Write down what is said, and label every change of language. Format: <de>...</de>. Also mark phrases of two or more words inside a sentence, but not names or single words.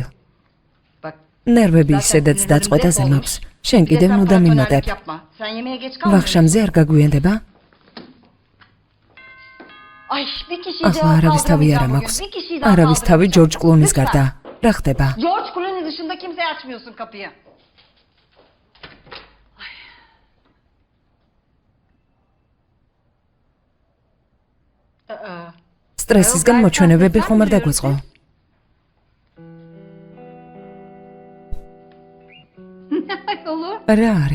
<ka>ნერვები ისედაც დაწყვეტაზე მაქვს. შენ კიდევ ნუ დამიმატებ. ვახშამზე არ გაგვიანდება? ახლა არავის თავი არ მაქვს. არავის თავი ჯორჯ კლუნის გარდა. რა ხდება?</ka> <tr>George Clooney dışında kimseye açmıyorsun kapıyı.</tr> <ka>სტრესისგან მოჩვენებები ხომ არ დაგვეწყო? რა არის?</ka>